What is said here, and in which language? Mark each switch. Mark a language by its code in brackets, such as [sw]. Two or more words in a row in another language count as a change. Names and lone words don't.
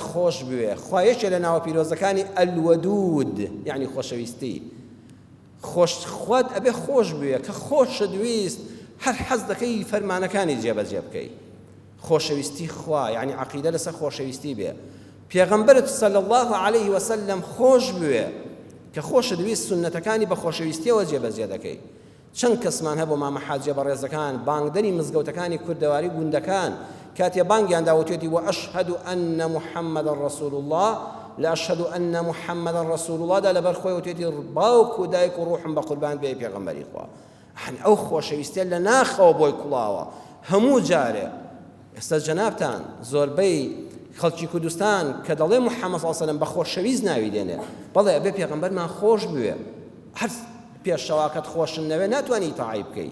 [ckb] خۆش بوێ خوایەکێ لە ناوە پیرۆزەکانی ئەلوەدود یعنی خۆشەویستی خوات ئەبێ خۆش بوێ کە خۆشە دویست هەر حەز دەکەی فەرمانەکانی جێبەجێ بکەی خۆشەویستی خوا یعنی عەقیدە لەسەر خۆشەویستی بێ پێغەمبەرت [ar] صلی الله علیه وسلم [ckb] خۆش بوێ کە خۆشە دویست سنەتەکانی بە خۆشەویستیەوە جێبەجێ دەکەی چەند کەسمان هەبوو مامە حاجیە بەڕێزەکان بانگدەری مزگەوتەکانی کوردەواری گوندەکان کاتێ بانگیان داوتێتی [ar] وأشهد أن محمدا رسول الله [ckb] لە [ar] ئەشهد أن محمدا رسول الله [ckb] دا لەبەر خۆی وتێتی باوک و دایک و ڕوحم بە قوربان بێ پێغەمبەری خوا. ئەو خۆشەویستیە لە ناخەوە بۆی کوڵاوە هەموو جارێ. ئێستا جەنابتان زۆربەی خەڵکی کوردستان کە دەڵێ محەممەد [ar] صلی الله علیه و سلم [ckb] بە خۆشەویست ناوی دێنێ، بەڵێ ئەبێ پێغەمبەرمان خۆش بوێ، هەر پێشەواکەت خۆشن نەوێ ناتوانانی تەعیب بکەی.